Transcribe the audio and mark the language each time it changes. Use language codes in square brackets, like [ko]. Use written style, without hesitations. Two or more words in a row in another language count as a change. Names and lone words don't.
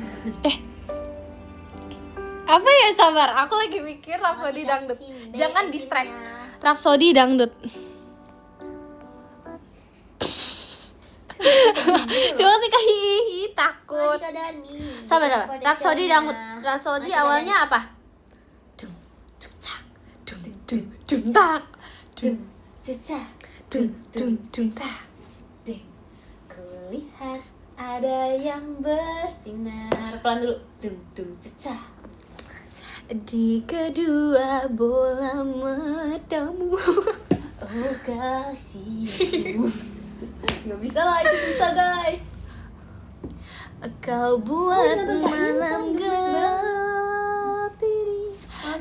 [id] Apa ya, sabar, aku lagi mikir Rhapsody dangdut. Jangan distract. Rhapsody dangdut. Coba sih kayak hihi, takut. Sabar, Rhapsody dangdut. Rhapsody awalnya apa? Dung, dung, tak, dung, dung, dung, tak, dung, Cecah. dung, dung, dung, tak. Kulihat ada yang bersinar. Pelan dulu. Dung dung cecah. Di kedua bola matamu. Oh kasihku. Gak bisa lah, itu susah guys. Kau buat nonton Kak Intan, malam bagus gelap ini Masih